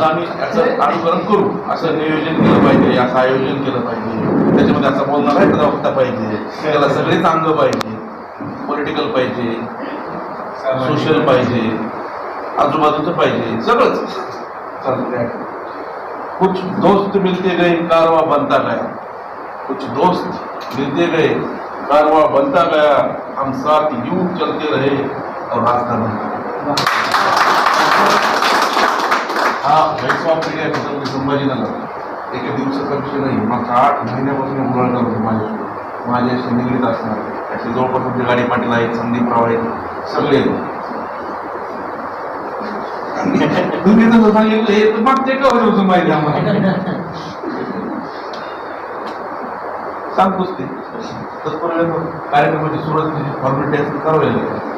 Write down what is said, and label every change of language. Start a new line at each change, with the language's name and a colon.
Marathi: आम्ही याचं अनुकरण करू, असं नियोजन केलं पाहिजे, असं आयोजन केलं पाहिजे, त्याच्यामध्ये असं बोलणारा एखादा वक्ता पाहिजे, त्याला सगळेच अंग पाहिजे, पॉलिटिकल पाहिजे, सोशल पाहिजे, आजूबाजूचं पाहिजे, सगळंच चालतं।
Hindi: कुछ दोस्त मिलते गए कारवा बनता गया, कुछ दोस्त मिलते गए कारवा बनता गया, हम साथ यूं चलते रहे और रास्ता बना।
Marathi: हा voice of media Chhatrapati Sambhajinagar एका दिवसाचा विषय नाही, मागच्या 8 महिन्यापासून मुलांना माझ्याशी निगडीत असणार त्याचे जवळपास तुमचे गाडी पाटील आहेत, संदीपराव आहेत, सगळे तुम्ही तसं सांगितलं हे तर मागच्या एका वर्षापासून माहिती आम्हाला सांगतोच ते तत्पर्यंत कार्यक्रमाची सुरुवात फॉर्मॅलिटी करावी लागेल।